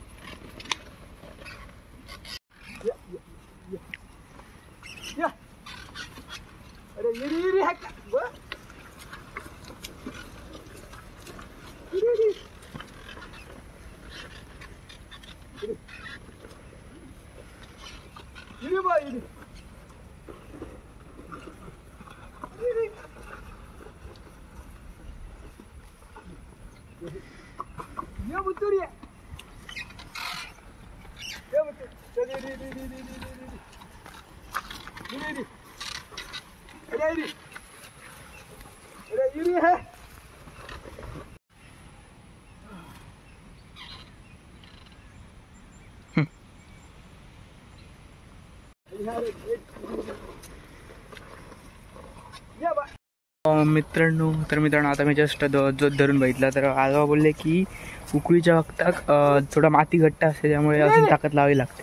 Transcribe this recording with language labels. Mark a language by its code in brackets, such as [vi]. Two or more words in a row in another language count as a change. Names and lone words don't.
[tr] Ya. Ya. Öyle yürü hakka. Yürü. Yürü bak yürü. [hi] ये बुतुर ये बुतुर चलिए अरे ये है [mr] मित्रांनो आता मी जस्ट जोत धरून बघितला तर आजोबा बोलले की उकळीच्या वक्ताक थोडा माती घट्ट असते त्यामुळे अजून ताकद लावावी लागते.